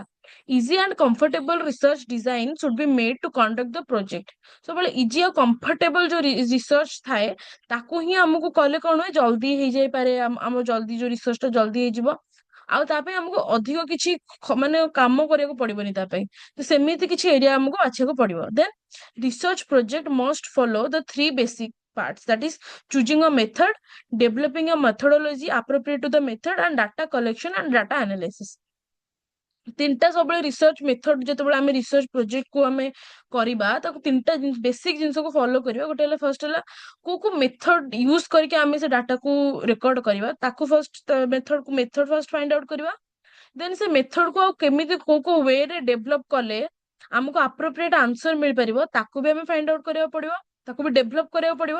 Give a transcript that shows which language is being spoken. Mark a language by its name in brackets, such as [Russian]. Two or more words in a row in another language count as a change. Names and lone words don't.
[English] easy and comfortable research design should be made to conduct the project. [Odia] ସବୁବେଳେ ଇଜି ଆଉ କମ୍ଫର୍ଟେବଲ ଯୋଉ ରିସର୍ଚ୍ଚ ଥାଏ ତାକୁ ହିଁ ଆମକୁ କଲେ କଣ ହୁଏ, ଜଲ୍ଦି ହେଇଯାଇପାରେ, ଆମ ଜଲ୍ଦି ଯୋଉ ରିସର୍ଚ୍ଚ ଟା ଜଲ୍ଦି ହେଇଯିବ। ଆଉ ତା ପାଇଁ ଆମକୁ ଅଧିକ କିଛି ମାନେ କାମ କରିବାକୁ ପଡିବନି ତା ପାଇଁ। ତ ସେମିତି କିଛି ଏରିଆ ଆମକୁ ବାଛିବାକୁ ପଡିବ। [English] ଦେନ୍ research project must follow the three basic parts, that is choosing a method, developing a methodology appropriate to the method, and data collection and data analysis। [Odia] ତିନିଟା ସବୁବେଳେ [English] research method, [Odia] ଯେତେବେଳେ ଆମେ [English] research project [Odia] କୁ ଆମେ କରିବା ତାକୁ ତିନିଟା ବେସିକ ଜିନିଷକୁ ଫଲୋ କରିବା। ଗୋଟେ ହେଲା, ଫର୍ଷ୍ଟ ହେଲା କୋଉ କୋଉ [English] method use [Odia] କରିକି ଆମେ ସେ ଡାଟାକୁ ରେକର୍ଡ କରିବା, ତାକୁ [English] first method first find out [Odia] କରିବା। ଦେନ୍ ସେ ମେଥଡ କୁ ଆଉ କେମିତି କୋଉ କୋଉ ୱେ ରେ ଡେଭଲପ କଲେ ଆମକୁ [English] appropriate answer [Odia] ମିଳିପାରିବ ତାକୁ ବି ଆମେ [English] find out [Odia] କରିବାକୁ ପଡିବ, ତାକୁ ବି ଡେଭଲପ କରିବାକୁ ପଡିବ।